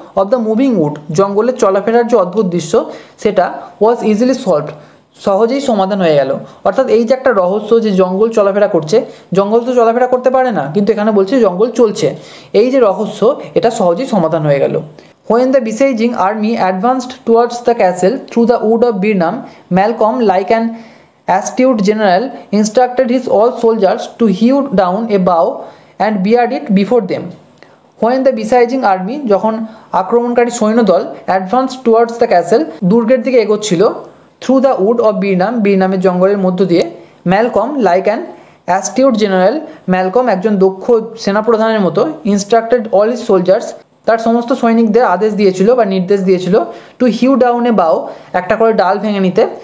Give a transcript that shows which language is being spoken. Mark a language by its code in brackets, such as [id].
[en] of the moving wood, [bn] জঙ্গলের চলাফেরার যে অদ্ভুত দৃশ্য, সেটা [en] was easily solved, [bn] সহজেই সমাধান হয়ে গেল। অর্থাৎ এই যে একটা রহস্য যে জঙ্গল চলাফেরা করছে, জঙ্গল তো চলাফেরা করতে পারে না, কিন্তু এখানে বলছে জঙ্গল চলছে, এই যে রহস্য, এটা সহজেই সমাধান হয়ে গেল। [en] When the besieging army advanced towards the castle through the wood of Birnam, Malcolm, like an astute general, instructed his all soldiers to hew down a bough and beard it before them. When the besieging army, [bn] যখন আক্রমণকারী সৈন্যদল [en] advance towards the castle, [bn] দুর্গের দিকে এগোচ্ছিল, [en] through the wood of Birnam, [bn] বিরনামের জঙ্গলের মধ্য দিয়ে, Malcolm, [en] like an astute general, [bn] Malcolm একজন দক্ষ সেনাপ্রধানের মতো, [en] instructed all his soldiers, [bn] তার সমস্ত সৈনিকদের আদেশ দিয়েছিল বা নির্দেশ দিয়েছিল, [en] to hew down a bough, [bn] একটা করে ডাল ভেঙে নিতে,